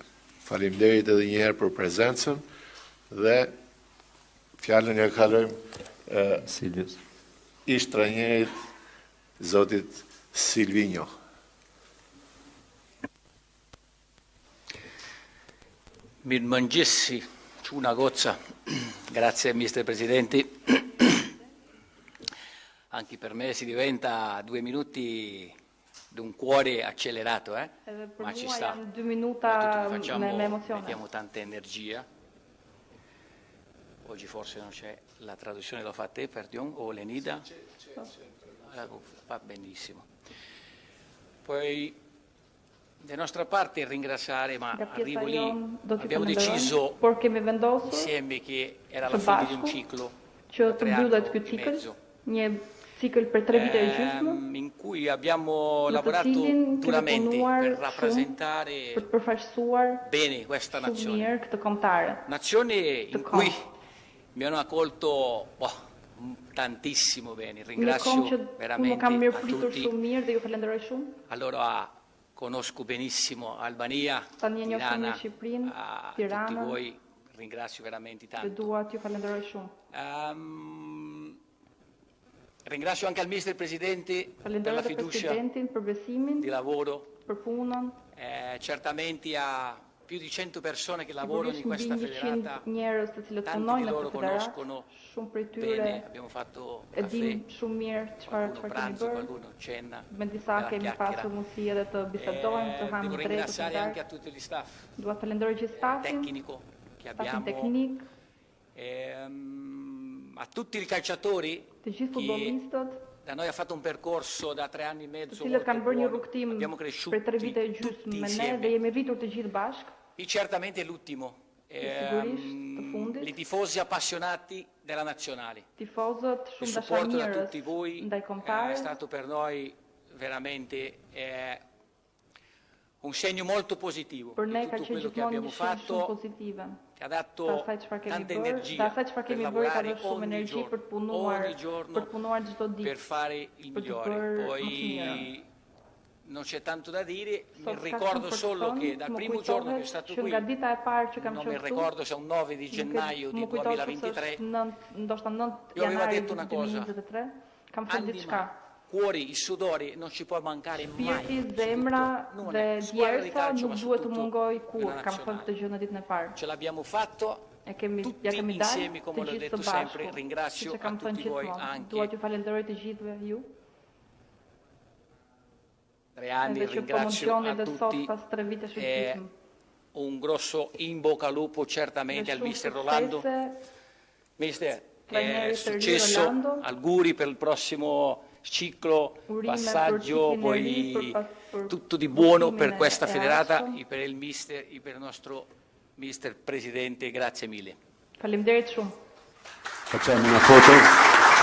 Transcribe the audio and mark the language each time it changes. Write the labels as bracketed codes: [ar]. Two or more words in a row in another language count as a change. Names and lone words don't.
[sq] Faleminderit edhe një herë për prezencën dhe fjalën ja kalojmë ish trajnerit zotit Silvinho. Mirëmëngjesi, çuna goca. [it] Grazie mister Presidente. Anche per me si diventa 2 minuti di un cuore accelerato, ma ci sta. [sq] 2 minuta me emozione. [it] Mettiamo tanta energia. Oggi forse non c'è la traduzione, lo fa te, perdon, o Lenida? Va benissimo. Poi da nostra parte ringraziare, ma arrivo lì, abbiamo deciso insieme che era la fine di un ciclo, [sq] që të mbyllet ky cikël, një cikël për 3 vite e gjysmë, [it] in cui abbiamo lavorato duramente per rappresentare bene questa nazione. Nazione in cui mi hanno accolto tantissimo bene, ringrazio veramente a tutti. Allora conosco benissimo Albania, Tirana, a tutti voi ringrazio veramente tanto. Ringrazio anche al Mister Presidente per la fiducia di lavoro, certamente a più di 100 persone che lavorano in [sq] Sigurisht [it] questa [sq] mbi 100 [it] federata, [sq] njerëz të cilët [it] tanti [sq] punojnë [it] di [sq] në [it] loro [sq] këtë federatë, [it] conoscono [sq] shumë prej tyre [it] bene, abbiamo fatto [sq] e din [it] caffè, [sq] shumë mirë çfarë [it] qualcuno [sq] kemi [it] pranzo, [sq] bërë. [it] qualcuno cena, [sq] Me disa [it] bella [sq] kemi [it] chiacchiera. [sq] pasur mundësi edhe të bisedojmë, të [it] Devo [sq] hamë drejtë [it] ringraziare [sq] të [it] anche a tutti gli staff [sq] Dua të falenderoj gjithë stafin, [it] tecnico che [sq] stafin [it] abbiamo, [sq] teknik, [it] a tutti i calciatori [sq] të gjithë [it] che [sq] futbollistët, [it] da noi ha fatto un percorso da 3 anni e [sq] të [it] mezzo [sq] cilët [it] molto [sq] kanë bërë një [it] buono. [sq] rrugtim [it] Abbiamo cresciuto [sq] për 3 vite e gjysmë [it] tutti [sq] me ne [it] insieme. [sq] dhe jemi rritur të gjithë bashkë. [it] E certamente l'ultimo. [sq] Sigurisht të fundit. [it] I tifosi appassionati della nazionale. [sq] Tifozët [it] Il [sq] shumë [it] supporto da [sq] dashamirës [it] tutti voi [sq] ndaj [it] è [sq] kombëtarëve. [it] stato per noi veramente un segno molto positivo [sq] Për ne [it] di [sq] ka [it] tutto [sq] qenë [it] quello che [sq] gjithmonë [it] abbiamo [sq] një shumë [it] fatto, [sq] pozitive. [it] che ha [sq] Të [it] dato [sq] asaj çfarë kemi [it] tanta [sq] bërë, të [it] energia [sq] asaj çfarë [it] per [sq] kemi bërë ka [it] lavorare [sq] dhënë shumë [it] ogni [sq] energji [it] giorno, [sq] për të punuar, [it] ogni giorno [sq] për të punuar çdo [it] per [sq] ditë. [it] fare il [sq] per të [it] migliore. [sq] bërë më të [it] Poi [sq] mirë. [it] non c'è tanto da dire, mi [sq] Sot ka [it] ricordo [sq] shumë për të [it] solo [sq] thënë, [it] che dal [sq] më [it] primo giorno che [sq] kujtohet [it] è stato [sq] që [it] qui, [sq] nga dita e parë që kam [it] non mi [sq] qenë këtu, [it] ricordo se è un 9 di gennaio di [sq] më kujtohet se [it] 2023, [sq] është ndoshta 9 [it] Io avevo [sq] janari [it] detto una cosa. [sq] 2023, kam thënë [it] anima, [sq] diçka. [it] cuori, il sudore non ci può mancare mai. [sq] Shpirti, zemra [it] Non [sq] dhe [it] è squadra di [sq] djersa [it] calcio, ma [sq] nuk duhet të [it] soprattutto [sq] mungoj kur, [it] nella [sq] kam thënë [it] nazionale. [sq] këtë gjë në ditën e parë. [it] Ce l'abbiamo fatto [sq] Ja [it] tutti [sq] kemi dalë [it] insieme, come [sq] të [it] l'ho [sq] gjithë [it] detto [sq] së [it] sempre. [sq] bashku. [it] Ringrazio [sq] Siç e kam [it] a [sq] thënë [it] tutti voi [sq] gjithmonë. [it] anche. [sq] Dua t'ju falenderoj të gjithëve ju. [it] 3 anni, [sq] Edhe që [it] ringrazio promozioni a [sq] dhe sot [it] tutti. [sq] pas 3 vitesh e [it] E [sq] gjysmë. [it] un grosso in bocca al lupo certamente al [sq] Dhe shumë [it] mister Rolando. [sq] suksese, [it] Mister, [sq] Trainerit të ri [it] successo, Rolando. auguri per il prossimo ciclo, [sq] Urime [it] passaggio, [sq] për ciklin e ri, [it] poi [sq] për [it] tutto di buono [sq] pushimin [it] per questa [sq] e [it] federata [sq] ardhshëm. [it] e per il mister e per il nostro mister presidente, grazie mille. [sq] Faleminderit shumë. [it] Facciamo una foto.